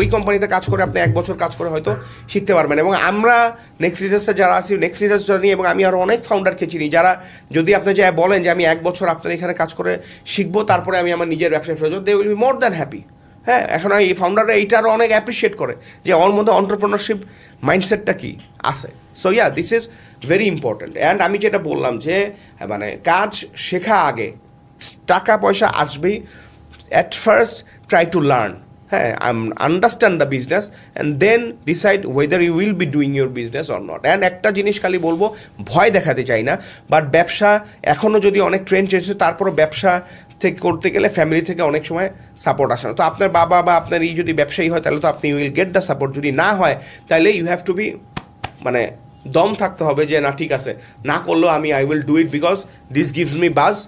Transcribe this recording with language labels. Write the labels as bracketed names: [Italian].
[Bangla] ওই কোম্পানিতে কাজ করে আপনি 1 বছর কাজ করে হয়তো শিখতে পারবেন। এবং আমরা নেক্সট লিডার্সে যারা আছি, নেক্সট লিডার্স জানি, এবং আমি আরও অনেক ফাউন্ডারকে চিনি যারা যদি আপনি যা বলেন যে আমি 1 বছর আপনার এখানে কাজ করে শিখবো, তারপরে আমি আমার নিজের ব্যবসায় ফেরত যাবো, [English] They will be more than happy. [Bangla] হ্যাঁ, এখন এই ফাউন্ডাররা এইটা আরও অনেক অ্যাপ্রিসিয়েট করে যে ওর মধ্যে অন্টারপ্রেনারশিপ মাইন্ডসেটটা কি আছে। [English] So yeah, this is very important. [Bangla] And আমি যেটা বললাম যে মানে কাজ শেখা আগে, টাকা পয়সা আসবেই। [English] At first, try to learn. Understand the business and then decide whether you will be doing your business or not. [Bangla] And একটা জিনিস খালি বলবো, ভয় দেখাতে চাই না, বাট ব্যবসা এখনও যদি অনেক ট্রেন্ড চলছে, তারপরও ব্যবসা থেকে করতে গেলে ফ্যামিলি থেকে অনেক সময় সাপোর্ট আসে না। তো আপনার বাবা বা আপনার এই যদি ব্যবসায়ী হয়, তাহলে তো আপনি [English] Will get the support. [Bangla] যদি না হয়, তাহলে [English] you have to be, [Bangla] মানে দম থাকতে হবে যে না ঠিক আছে, না করলেও আমি [English] I will do it because this gives me buzz.